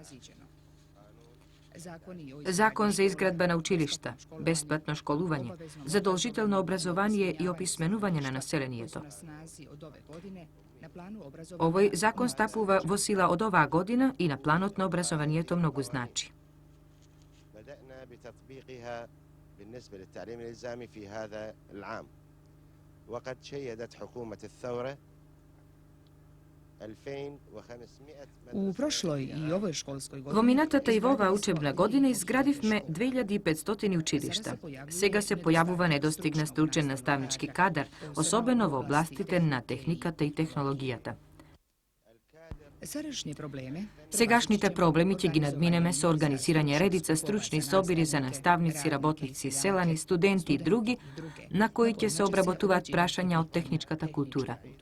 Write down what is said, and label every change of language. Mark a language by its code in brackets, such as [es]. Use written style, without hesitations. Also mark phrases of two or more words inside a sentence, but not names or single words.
[mk] Закон за изградба на училишта, бесплатно школување, задолжително образование и описменување на населението. Овој закон стапува во сила од оваа година и на планот на образованието многу значи. [ar] بتطبيقها بالنسبة للتعليم الإلزامي في هذا العام وقد شيدت حكومة الثورة 2500 [mk] Во минатата и во оваа учебна година изградивме 2500 училишта. Сега се појавува недостиг на стручен наставнички кадар, особено во областите на техниката и технологијата. Сегашните проблеми ќе ги надминеме со организирање редица стручни собири за наставници, работници, селани, студенти и други, на кои ќе се обработуваат прашања од техничката култура.